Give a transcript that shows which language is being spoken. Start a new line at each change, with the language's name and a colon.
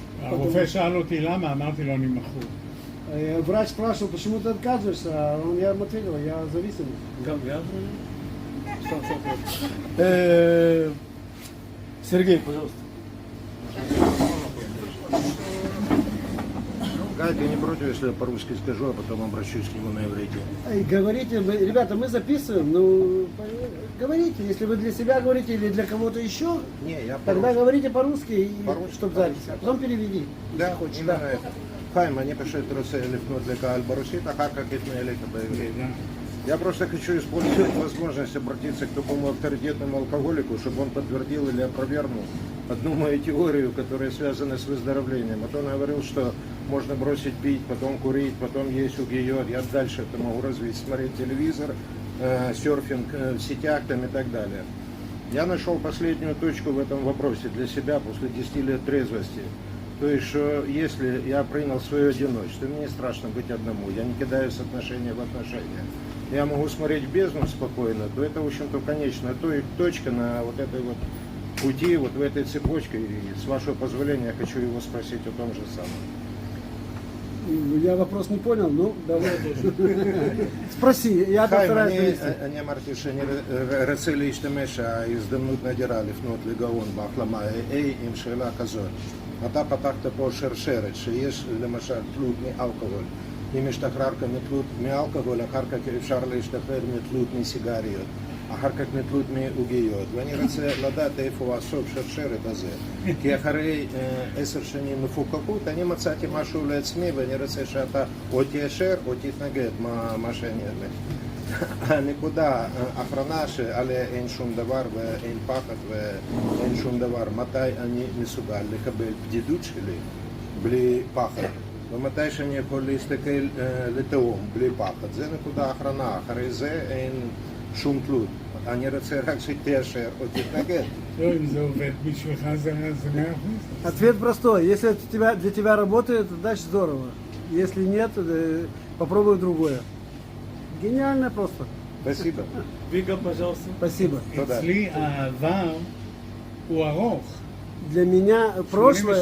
Hebrew: הרופא שאל אותי למה, אמרתי לו אני מכור.
Russian: Врач спрашивал, почему ты отказываешься, а он я ему ответил, я зависимый. Сергей, пожалуйста. Гай, ты не против, если я по-русски скажу, а потом обращусь к нему на иврите? Говорите, ребята, мы записываем, ну, говорите, если вы для себя говорите или для кого-то еще, Не, я тогда по-русски. говорите по-русски, По-русски, чтобы запись, а потом переведи. Да, если хочешь, именно да. это.
Hebrew: חיים, אני פשוט רוצה לפנות לקהל ברוסית, אחר כך יתנה אליך בעברית.
Russian: Я просто хочу использовать возможность обратиться к такому авторитетному алкоголику, чтобы он подтвердил или опровергнул одну мою теорию, которая связана с выздоровлением. Вот он говорил, что можно бросить пить, потом курить, потом есть угиот. Я дальше это могу развить, смотреть телевизор, серфинг в сетях там и так далее. Я нашел последнюю точку в этом вопросе для себя после 10 лет трезвости. То есть, что если я принял свое одиночество, мне не страшно быть одному, я не кидаюсь с отношения в отношения, я могу смотреть в бездну спокойно, то это, в общем-то, конечная точка на вот этой вот пути, вот в этой цепочке. И с вашего позволения я хочу его спросить о том же самом. Я вопрос не понял, ну, давай. Sпроси, я постараюсь довести.
Hebrew: אני אמרתי שאני רוצה להשתמש ההזדמנות נדירה לפנות לגאון בהחלמה AA עם שאלה כזאת. אתה פתחת פה שרשרת שיש למשל תלות מאלכוהול. אם השתחררת מתלות מאלכוהול, אחר כך אפשר להשתחרר מתלות מסיגריות. אחר כך נתלות מעוגיות, ואני רוצה לדעת איפה הסוף שרשרת הזה. כי אחרי 10 שנים מפוקחות, אני מצאתי משהו לעצמי, ואני רוצה שאתה או תיישר או תתנגד מה שאני אומר. הנקודה האחרונה שעליה אין שום דבר ואין פחד ואין שום דבר, מתי אני מסוגל לקבל בדידות שלי בלי פחד, ומתי שאני יכול להסתכל לתהום בלי פחד. זה נקודה אחרונה, אחרי זה אין שום תלות. אני רוצה רק שתיישר או תתנגד. לא, אם זה עובד בשבילך זה 100%.
Russian: Ответ простой. Если это для тебя работает, значит здорово. Если нет, попробуй другое. Гениально просто. спасибо. Вика, пожалуйста. Спасибо.
Hebrew: תודה. אצלי העבר הוא ארוך.
Russian: Для меня прошлое